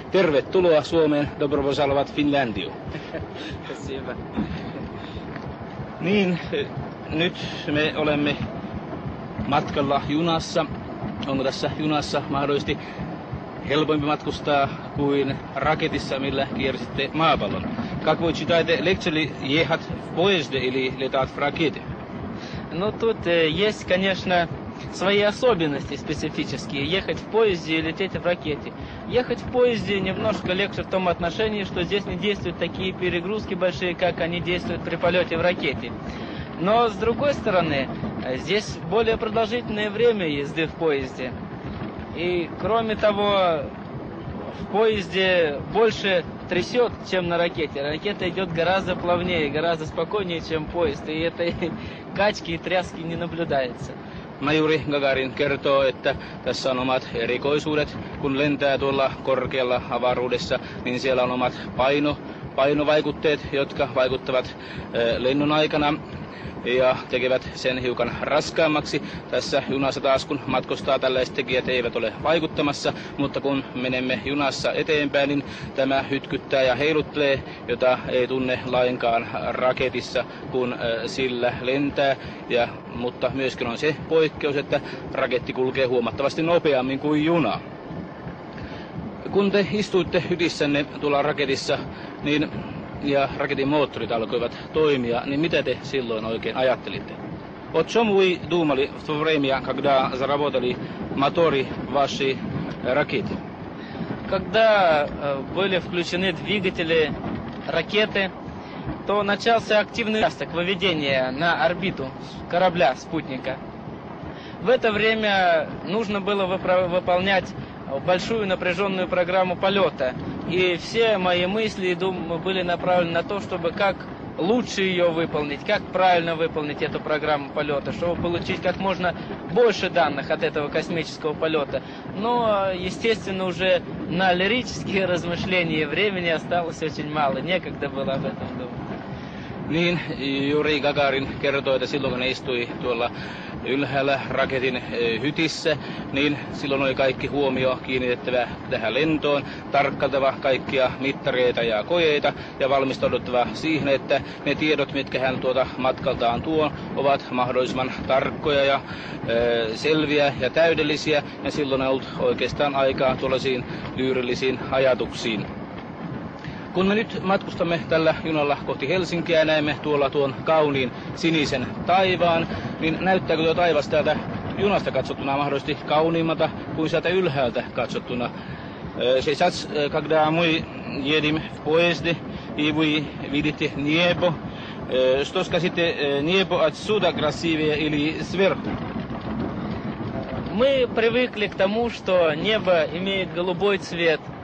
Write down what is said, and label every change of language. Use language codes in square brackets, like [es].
[fi] Tervetuloa Suomeen, [ru] dobro požalovat Finlandiu. [fi] Niin, nyt me olemme matkalla junassa. Onko tässä junassa mahdollisesti helpompi matkustaa kuin raketissa, millä kiersitte maapallon? [ru] Как вы считаете, легче ли ехать в поезде или летать в ракете? Ну, тут есть, конечно, свои особенности специфические. Ехать в поезде и лететь в ракете. Ехать в поезде немножко легче в том отношении, что здесь не действуют такие перегрузки большие, как они действуют при полете в ракете. Но, с другой стороны, здесь более продолжительное время езды в поезде. И, кроме того, в поезде больше трясет, чем на ракете. Ракета идет гораздо плавнее, гораздо спокойнее, чем поезд. И этой качки и тряски не наблюдается. [fi] Majuri Gagarin kertoo, että tässä on omat erikoisuudet. Kun lentää tuolla korkealla avaruudessa, niin siellä on omat painovaikutteet, jotka vaikuttavat lennon aikana ja tekevät sen hiukan raskaammaksi. Tässä junassa taas, kun matkustaa, tällaiset tekijät eivät ole vaikuttamassa, mutta kun menemme junassa eteenpäin, niin tämä hytkyttää ja heiluttelee, jota ei tunne lainkaan raketissa, kun sillä lentää. Mutta myöskin on se poikkeus, että raketti kulkee huomattavasti nopeammin kuin juna. Kun te istuitte hytissänne tuolla raketissa, niin ja raketin moottorit alkoivat toimia, niin mitä te silloin oikein ajattelitte? [ru] О чем вы думали в то время, когда заработали моторы вашей ракеты? Когда были включены двигатели ракеты, то начался активный участок выведения на орбиту корабля, спутника. В это время нужно было выполнять большую напряженную программу полета. И все мои мысли и думы были направлены на то, чтобы как лучше ее выполнить, как правильно выполнить эту программу полета, чтобы получить как можно больше данных от этого космического полета. Но, естественно, уже на лирические размышления времени осталось очень мало, некогда было об этом думать. [fi] Niin, Juri Gagarin kertoi, että silloin kun ne istui tuolla ylhäällä raketin hytissä, niin silloin oli kaikki huomio kiinnitettävä tähän lentoon, tarkkailtava kaikkia mittareita ja kojeita ja valmistauduttava siihen, että ne tiedot, mitkä hän tuota matkaltaan tuo, ovat mahdollisimman tarkkoja ja selviä ja täydellisiä, ja silloin on ollut oikeastaan aikaa tuollaisiin lyyrillisiin ajatuksiin. Kun me nyt matkustamme tällä junalla kohti Helsinkiä ja näemme tuolla tuon kauniin sinisen taivaan, niin näyttääkö tuo taivas täältä junasta katsottuna mahdollisesti kauniimmalta kuin sieltä ylhäältä katsottuna? [ru] Сейчас, когда мы едем в поезде и вы видите небо, что скажете, небо отсюда красивее или сверху? Мы привыкли к тому, что небо имеет голубой цвет.